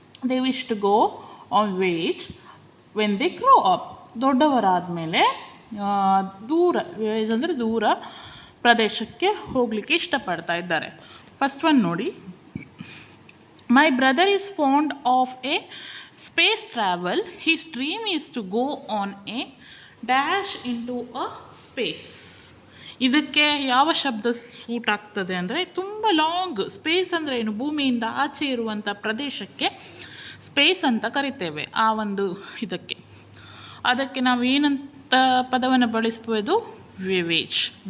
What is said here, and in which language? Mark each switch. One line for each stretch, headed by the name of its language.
English: They wish to go on voyages when they grow up.
Kannada: ದೊಡ್ಡವರಾದ ಮೇಲೆ ದೂರ, wage ಅಂದರೆ ದೂರ ಪ್ರದೇಶಕ್ಕೆ ಹೋಗಲಿಕ್ಕೆ ಇಷ್ಟಪಡ್ತಾ ಇದ್ದಾರೆ.
English: First one ನೋಡಿ, my brother is fond of a space travel. His dream is to go on a dash into a space.
Kannada: ಇದಕ್ಕೆ ಯಾವ ಶಬ್ದ ಸೂಟ್ ಆಗ್ತದೆ ಅಂದರೆ, ತುಂಬ ಲಾಂಗ್. ಸ್ಪೇಸ್ ಅಂದರೆ ಏನು? ಭೂಮಿಯಿಂದ ಆಚೆ ಇರುವಂಥ ಪ್ರದೇಶಕ್ಕೆ ಸ್ಪೇಸ್ ಅಂತ ಕರಿತೇವೆ. ಆ ಒಂದು ಇದಕ್ಕೆ ಅದಕ್ಕೆ ನಾವು ಏನಂತ ಪದವನ್ನು ಬಳಸ್ಬೋದು? ವಿವೇಜ್.